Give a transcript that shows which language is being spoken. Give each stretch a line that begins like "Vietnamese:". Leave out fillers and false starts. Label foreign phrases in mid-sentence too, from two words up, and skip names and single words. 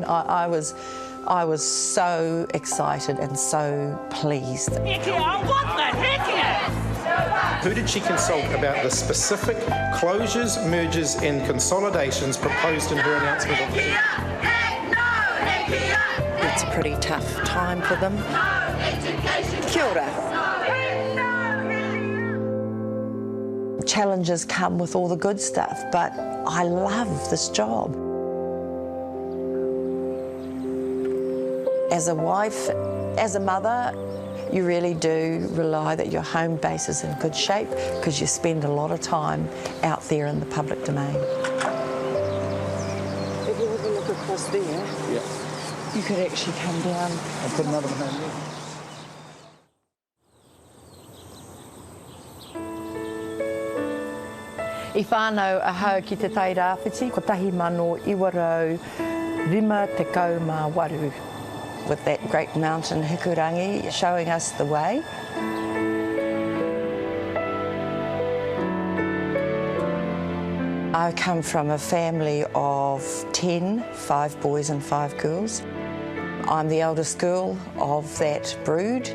English: I was so excited and so pleased. Hekia, what the Hekia? Who did she consult about the specific closures, mergers and consolidations proposed in her announcement of the... It's a pretty tough time for them.
Māori: Kia ora.
English: Challenges come with all the good stuff, but I love this job. As a wife, as a mother, you really do rely that your home base is in good shape because you spend a lot of time out there in the public domain. If you have a look across there, you could actually come down. I'll put another one in there.
Māori: I whānau ahau ki te tai rāwhiti, ko tahi mano iwarau rima te kau mā waru.
English: With that great mountain Hikurangi showing us the way. I come from a family of 10, 5 boys and 5 girls. I'm the eldest girl of that brood.